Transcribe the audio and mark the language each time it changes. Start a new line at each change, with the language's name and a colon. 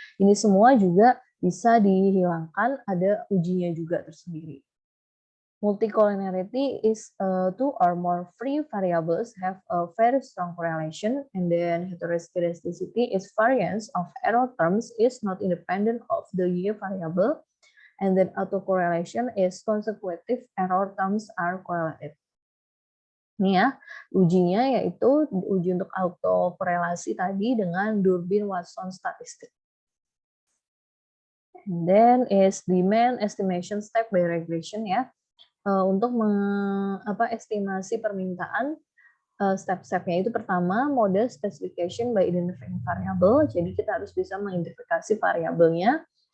Indonesian: Ini semua juga bisa dihilangkan, ada ujinya juga tersendiri.
English: Multicollinearity is two or more free variables have a very strong correlation, and then heteroscedasticity is variance of error terms is not independent of the Y variable, and then autocorrelation is consecutive error terms are correlated.
Indonesian: Ini ya, ujinya yaitu uji untuk autokorelasi tadi dengan Durbin-Watson statistik.
English: And then is demand estimation step by regression ya.
Indonesian: Untuk estimasi permintaan, step-stepnya itu pertama,
English: model specification by identifying variable.
Indonesian: Jadi kita harus bisa mengidentifikasi variabelnya.